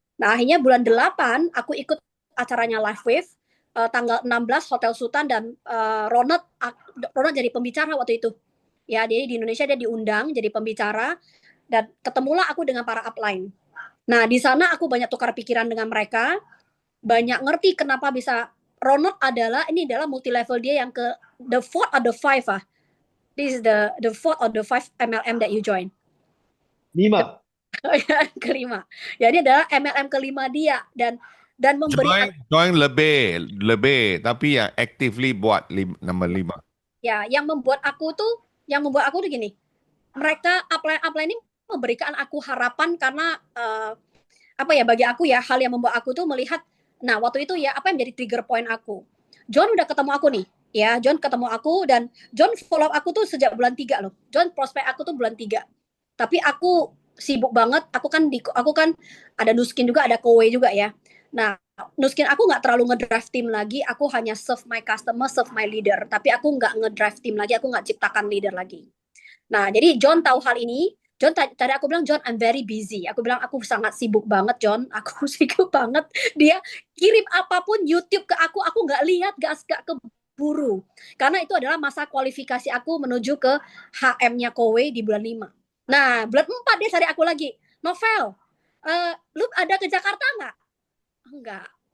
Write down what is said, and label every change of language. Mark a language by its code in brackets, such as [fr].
[id] Nah akhirnya bulan 8, aku ikut acaranya Live Wave, tanggal 16 Hotel Sultan, dan Ronald jadi pembicara waktu itu. Ya, jadi di Indonesia dia diundang jadi pembicara, dan ketemulah aku dengan para upline. Nah, di sana aku banyak tukar pikiran dengan mereka, banyak ngerti kenapa bisa Ronald ini adalah multi level dia yang ke [en] the 4 or the 5 [id] ah. [en] This is the 4 or the 5 MLM that you join. 5. [id] Kelima. Jadi adalah MLM kelima dia dan memberi join lebih tapi yang actively buat nombor 5. Ya, yang membuat aku tuh gini. Mereka upline ini memberikan aku harapan karena bagi aku ya, hal yang membuat aku tuh melihat, nah waktu itu ya apa yang menjadi trigger point aku. John udah ketemu aku nih, ya John ketemu aku dan John follow aku tuh sejak bulan 3 loh. John prospek aku tuh bulan 3. Tapi aku sibuk banget, aku kan ada Nuskin juga, ada Kowe juga ya. Nah, Nuskin aku nggak terlalu ngedrive tim lagi, aku hanya [en] serve my customer, serve my leader. [id] Tapi aku nggak ngedrive tim lagi, aku nggak ciptakan leader lagi. Nah, jadi John tahu hal ini. John tadi aku bilang, John, [en] I'm very busy. [id] Aku bilang, aku sangat sibuk banget, John. Aku sibuk banget. Dia kirim apapun YouTube ke aku nggak lihat, nggak keburu. Karena itu adalah masa kualifikasi aku menuju ke HM-nya Kowe di bulan 5. Nah, bulan 4 dia cari aku lagi. Novel, lu ada ke Jakarta nggak? Enggak.